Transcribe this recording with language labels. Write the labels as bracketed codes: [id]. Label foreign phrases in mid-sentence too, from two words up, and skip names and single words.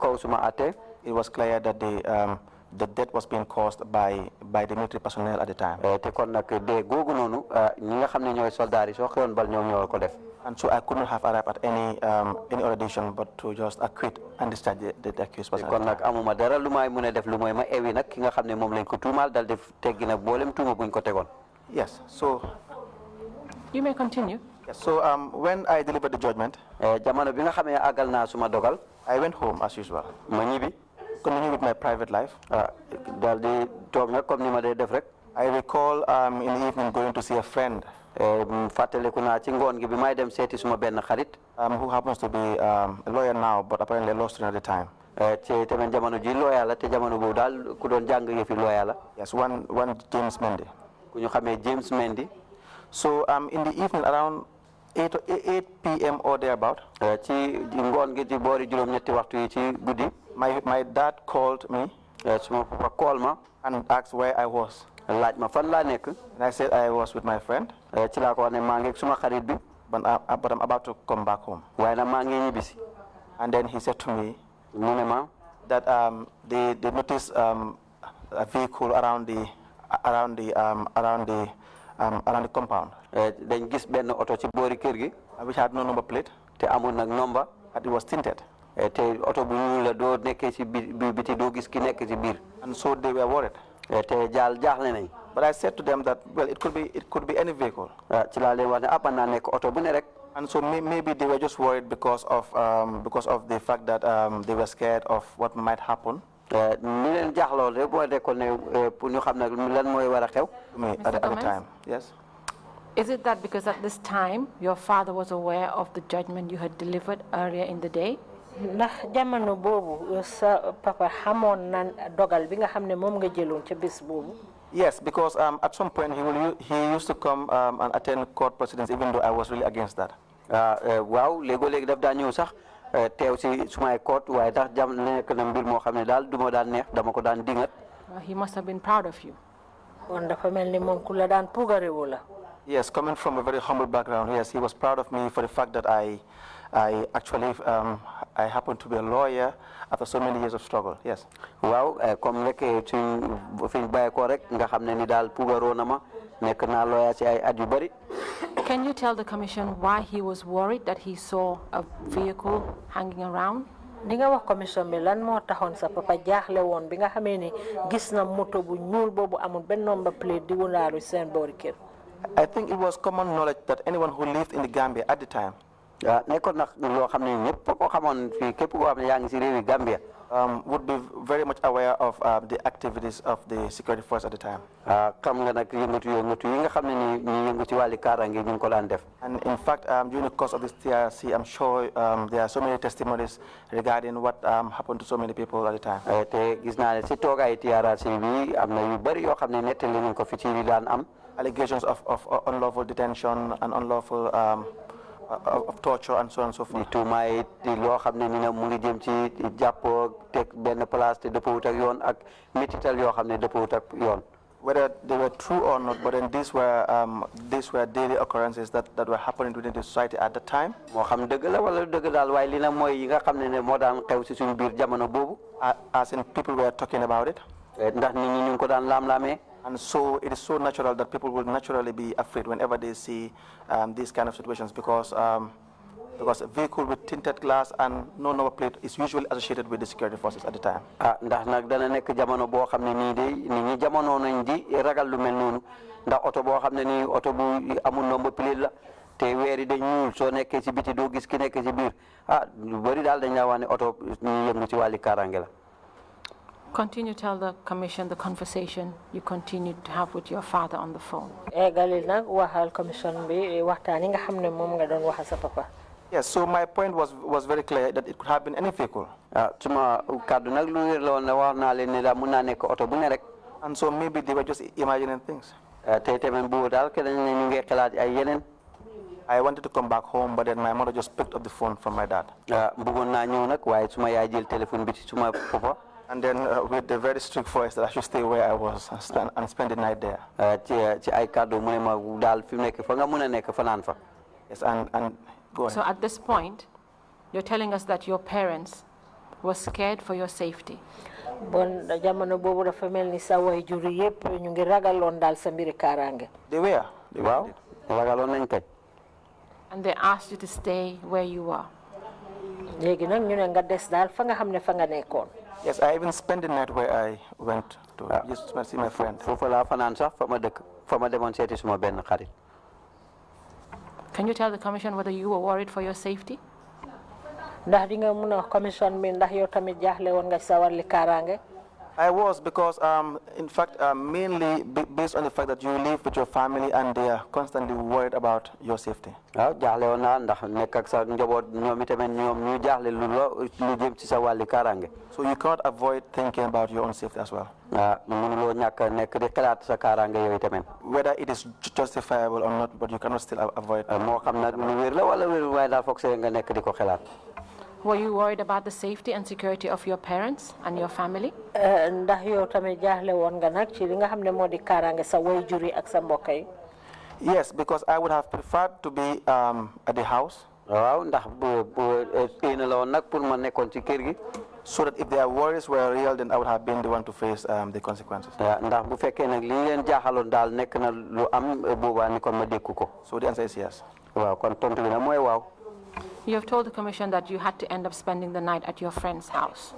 [wo] kaw suma ate. [en] It was clear that the death was being caused by the military personnel at the time. [wo] Te kon nak de gogu nonu ñi nga xamne ñoy soldat yi so xewon bal ñom ñoo ko def. [en] And so I could not have arrived at any other decision but to just acquit and discharge the accused person. [wo] Kon nak amuma dara lu may mëna def lu moy ma ewi nak ki nga xamne mom lañ ko tuumal dal def teggi nak bolem tuuma buñ ko tegon. [en] Yes. So you may continue. Yes, so when I delivered the judgment, [wo] jamono bi nga xamé agal na suma dogal, [en] I went home as usual. [wo] Ma ñibi [en] continue with my private life. [wo] Dal di tok nak comme ni ma day def rek. [en] I recall in the evening going to see a friend. [wo] Fateleku na ci ngon gi bi may dem séti suma ben xarit [en] who happens to be a lawyer now but apparently a law student at the time. [wo] Ci tamen jamono ji lawyer la te jamono bu dal ku doon jang yefi lawyer la. [en] Yes, one James Mendy. [wo] Ku ñu xamé James Mendy. [en] So in the evening around 8 p.m. or thereabout, [wo] ci ngon gi ci boori juroom ñetti waxtu yi ci guddi, [en] my dad called me. [wo] Suma papa call ma [en] and asked where I was. [wo] Laaj ma fan la nek. [en] And I said I was with my friend. [wo] Ci la ko ne ma ngi suma xarit bi. [en] But I'm about to come back home. [wo] Waaye na ma ngi ñibisi. [en] And then he said to me that they noticed a vehicle around the compound. [wo] Dañ gis ben auto ci boori kër gi, [en] which had no number plate. [wo] Te amul nak number. [en] And it was tinted. [wo] Te auto bu ñuul la do nekké ci biti do gis ki nekk ci biir. [en] And so they were worried. [wo] Te jaaxle nañ. [en] But I said to them that well it could be any vehicle. [wo] Ci la leen wax ne apa na nekk auto bu ne rek. [en] And so maybe they were just worried because of the fact that they were scared of what might happen. [wo] Ni leen jaaxloo rek bo dekkoon ne pour ñu xam nak lan moy wara xew. [en] At the time. Yes. Is it that because at this time your father was aware of the judgment you had delivered earlier in the day? [wo] Ndax jamono bobu sa papa xamone nan dogal bi nga xamne mom nga jëlon ci bés bobu? [en] Yes, because at some point he used to come and attend court proceedings even though I was really against that. [wo] Waaw légo-léegi daf daa ñëw sax teew si sumay court waaye tax jam nekk na mbir moo xam ne daal du ma daan neex dama ko daan dingat. [en] He must have been proud of you. [wo] Kon dafa mel ni moom ku la daan puugarewu la. [en] Yes, coming from a very humble background, yes, he was proud of me for the fact that I actually I happened to be a lawyer after so many years of struggle. Yes. [wo] Waaw comme rek fiñ bàyyi ko rek nga xam ne ni daal puugaroo na ma nekk naa lawyer ci ay at yu bari. [en] Can you tell the commission why he was worried that he saw a vehicle hanging around? [wo] Di nga wax commission bi lan moo taxoon sa papa jaaxle woon bi nga xamee ni gis na moto bu ñuul boobu amul benn [en] number plate [wo] di wulaaru seen boori kër. [en] I think it was common knowledge that anyone who lived in the Gambia at the time [wo] nekkoon nag loo xam ne ñëpp ko xamoon fii képp koo xam ne yaa ngi si réewi Gambia [en] would be very much aware of the activities of the security force at the time. [wo] Xam nga nag yëngatu yi nga xam ne ni ñi yëngu ci wàlli kaaraange ñu ngi ko daan def. [en] And in fact during the course of this TRRC I'm sure there are so many testimonies regarding what happened to so many people at the time. [wo] Te gis naa ne si toogaay TRRC bi am na yu bari yoo xam ne nettali nañ ko fi ci li daan am. [en] Allegations of unlawful detention and unlawful of torture and so on and so forth. [wo] Tuumaay loo xam ne ni na mu ngi jëm ci jàppoo teg benn place te dëppawut ak yoon ak métital yoo xam ne dëppawut ak yoon. [en] Whether they were true or not, but then these were daily occurrences that were happening within the society at the time. [wo] Moo xam dëgg la wala dëgg daal waaye li na mooy yi nga xam ne moo daan xew si suñu biir jamono boobu. [en] As in people were talking about it. [wo] Ndax nit ñi ñu ngi ko daan laam-laamee. [en] And so it is so natural that people will naturally be afraid whenever they see these kind of situations because a vehicle with tinted glass and no number plate is usually associated with the security forces at the time. [wo] Ndax nag dana nekk jamono boo xam ne nii de nit ñi jamono nañ di ragal lu mel noonu ndax oto boo xam ne nii oto bu amul [en] number plate [wo] la te weer yi dañ ñuul soo nekkee ci biti doo gis ki nekk ci biir lu bari daal dañ la wax ne oto ñu yëngu ci wàlli kaaraange la. [en] Continue to tell the commission the conversation you continued to have with your father on the phone. [wo] Galil nag waxal commission bi waxtaan yi nga xam ne moom nga doon waxal sa papa. [en] Yes, so my point was very clear that it could have been any vehicle. [wo] Suma kàddu nag lu wér la woon ne wax naa leen ne daal mun naa nekk oto bu ne rek. [en] And so maybe they were just imagining things. [wo] Te tamit bu daal ke dañ ne ñu ngi xalaat ay yeneen. [en] I wanted to come back home, but then my mother just picked up the phone from my dad. [wo] Bëggoon naa ñëw nag waaye suma yaay jël téléphone bi ci suma papa. [en] And then with the very strict voice that I should stay where I was and spend the night there. [wo] Ci ay kàddu mu ne ma daal fi mu nekk fa nga mun a nekk fanaan fa. [en] Yes, and go ahead. So at this point, you're telling us that your parents was scared for your safety. [wo] Bon jamono bobu dafa melni sa way juri yépp ñu ngi ragalon dal sa mbiri karange. [en] They were. [wo] waaw ragaloon nañ kay. [en] And they asked you to stay where you were. [wo] Légui nak ñu ne nga dess dal fa nga xamne fa nga nekkon. [en] Yes, I even spent the night where I went to just to see my friend. [wo] foofu laa fanaan sax fa ma dëkk fa ma demoon seeti suma benn xarit. [en] Can you tell the commission whether you were worried for your safety? [wo] Ndax di nga mëna commission bi ndax yow tamit jaxlé won nga sa wàlli karange? [en] I was because, in fact, mainly based on the fact that you live with your family and they are constantly worried about your safety. [wo] waaw jaaxle woon naa ndax nekk ak sa njaboot ñoom itamit ñoom ñu jaaxle lu jëm ci sa wàlli kaaraange. [en] So you cannot avoid thinking about your own safety as well. [wo] mënuloo ñàkk nekk di xalaat sa kaaraange yooyu tamit. [en] Whether it is justifiable or not, but you cannot still avoid. [wo] moo xam nag lu wér la wala wér waaye daal foog see nga nekk di ko xalaat. [en] Were you worried about the safety and security of your parents and your family? [wo] Ndax yow tamit jaxlé won nga nak ci li nga xamne modi karange sa way juri ak sa mbokay? [en] Yes, because I would have preferred to be at the house. [wo] waaw ndax bu ina la woon nag pour ma nekkoon ci kër gi. [en] So that if their worries were real, then I would have been the one to face the consequences. [wo] ndax bu fekkee nag li leen jaaxaloon daal nekk na lu am boobaa ni kon ma dékku ko. [en] So the answer is yes. [wo] waaw kon tontu bi nag mooy waaw. [en] You have told the commission that you had to end up spending the night at your friend's house.